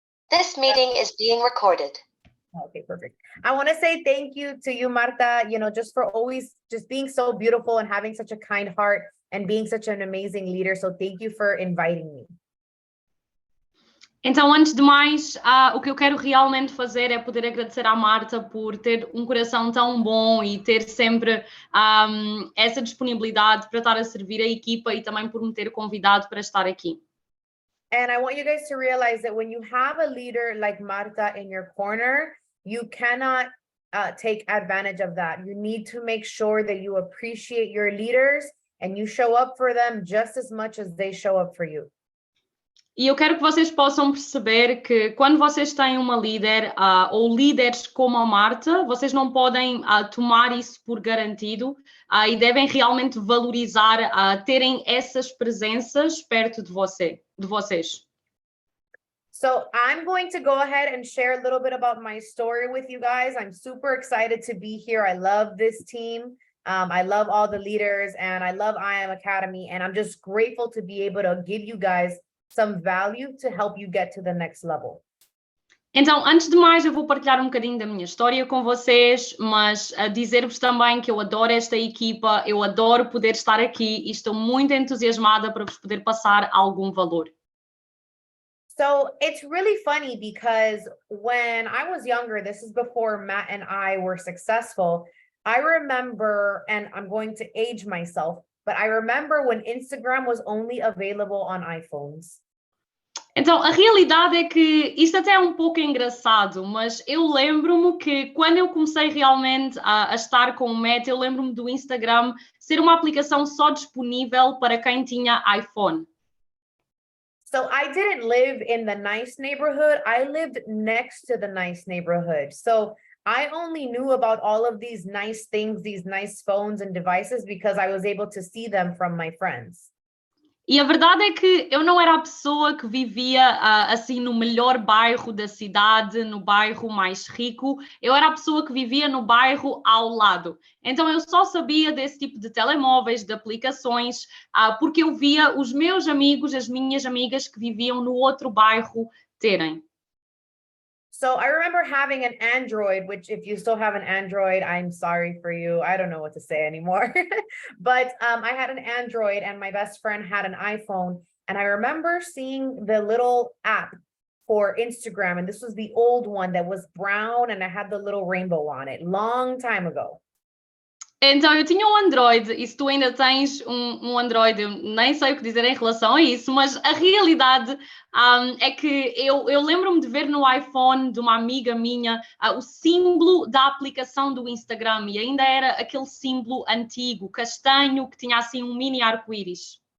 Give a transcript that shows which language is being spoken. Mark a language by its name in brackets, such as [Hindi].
[English] This meeting is being recorded. Okay, perfect. I want to say thank you to you, Marta, just for always just being so beautiful and having such a kind heart and being such an amazing leader. So thank you for inviting me. [Portuguese] Então, antes de mais, o que eu quero realmente fazer é poder agradecer à Marta por ter um coração tão bom e ter sempre essa disponibilidade para estar a servir a equipa e também por me ter convidado para estar aqui. [English] And I want you guys to realize that when you have a leader like Marta in your corner, you cannot take advantage of that. You need to make sure that you appreciate your leaders and you show up for them just as much as they show up for you. [Portuguese] E eu quero que vocês possam perceber que quando vocês têm uma líder ou líderes como a Marta, vocês não podem tomar isso por garantido e devem realmente valorizar terem essas presenças perto de vocês. [English] So I'm going to go ahead and share a little bit about my story with you guys. I'm super excited to be here. I love this team. I love all the leaders and I love I Am Academy. And I'm just grateful to be able to give you guys some value to help you get to the next level. [Portuguese] Então, antes de mais, eu vou partilhar um bocadinho da minha história com vocês, mas dizer-vos também que eu adoro esta equipa, eu adoro poder estar aqui e estou muito entusiasmada para vos poder passar algum valor. [English] So it's really funny because when I was younger, this is before Matt and I were successful, I remember, and I'm going to age myself, but I remember when Instagram was only available on iPhones. [Portuguese] Então, a realidade é que isto até é um pouco engraçado, mas eu lembro-me que quando eu comecei realmente a estar com o Matt, eu lembro-me do Instagram ser uma aplicação só disponível para quem tinha iPhone. [English] So I didn't live in the nice neighborhood. I lived next to the nice neighborhood. So I only knew about all of these nice things, these nice phones and devices because I was able to see them from my friends. [Portuguese] E a verdade é que eu não era a pessoa que vivia assim no melhor bairro da cidade, no bairro mais rico. Eu era a pessoa que vivia no bairro ao lado. Então eu só sabia desse tipo de telemóveis, de aplicações, porque eu via os meus amigos, as minhas amigas que viviam no outro bairro terem. [English] So I remember having an Android, which if you still have an Android, I'm sorry for you. I don't know what to say anymore. But I had an Android and my best friend had an iPhone. And I remember seeing the little app for Instagram. And this was the old one that was brown and it had the little rainbow on it, long time ago. [Portuguese] Então, eu tinha um Android, e se tu ainda tens um Android, eu nem sei o que dizer em relação a isso, mas a realidade é que eu lembro-me de ver no iPhone de uma amiga minha o símbolo da aplicação do Instagram, e ainda era aquele símbolo antigo, castanho, que tinha assim um mini arco-íris.